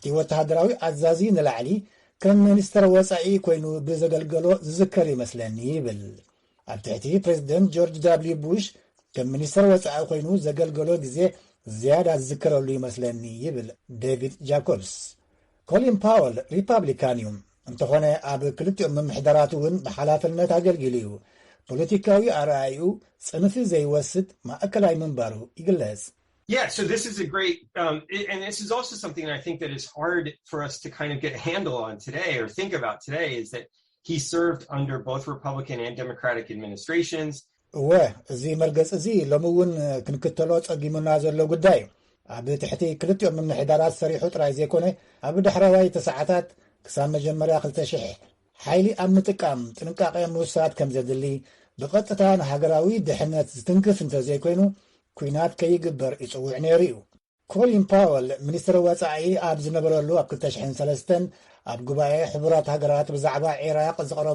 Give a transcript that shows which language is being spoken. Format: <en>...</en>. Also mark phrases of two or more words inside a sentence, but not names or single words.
<ti>ወታደራዊ ኣዛዚ ንላዕሊ ከም ሚኒስተር ወፃኢ ኮይኑ ብዘገልገሎ ዝዝከር ይመስለኒ ይብል። ኣብ ትሕቲ ፕሬዚደንት ጆርጅ ዳብልዩ ቡሽ ከም ሚኒስተር ወፃኢ ኮይኑ ዘገልገሎ ግዜ ዝያዳ ዝዝከረሉ ይመስለኒ ይብል ዴቪድ ጃኮብስ። ኮሊን ፓወል ሪፓብሊካን እዩ እንተኾነ ኣብ ክልቲኦም ምምሕዳራት እውን ብሓላፍነት ኣገልጊሉ እዩ። ፖለቲካዊ ኣረኣዩ ጽንፊ ዘይወስድ ማእከላይ ምንባሩ ይግለጽ።</ti> <en>Yeah, so this is a great, and this is also something I think that is hard for us to kind of get a handle on today or think about today, is that he served under both Republican and Democratic administrations.</en> <ti>እዚ መርገጽ እዚ ሎሚ እውን ክንክተሎ ጸጊሙና ዘሎ ጉዳይ እዩ። ኣብ ትሕቲ ክልቲኦም ምምሕዳራት ሰሪሑ ጥራይ ዘይኮነ ኣብ ዳሕራዋይ ተሰዓታት ክሳብ መጀመርያ 2000 ሓይሊ ኣብ ምጥቃም ጥንቃቄ ምውሳድ ከም ዘድሊ ብቐጥታ ንሃገራዊ ድሕነት ዝትንክፍ እንተዘይኮይኑ ኩናት ከይግበር ይጽውዕ ነይሩ እዩ። ኮሊን ፓወል ሚኒስትር ወፃኢ ኣብ ዝነበረሉ ኣብ 2003 ኣብ ጉባኤ ሕቡራት ሃገራት ብዛዕባ ኢራቅ ዝቐረቦ</ti>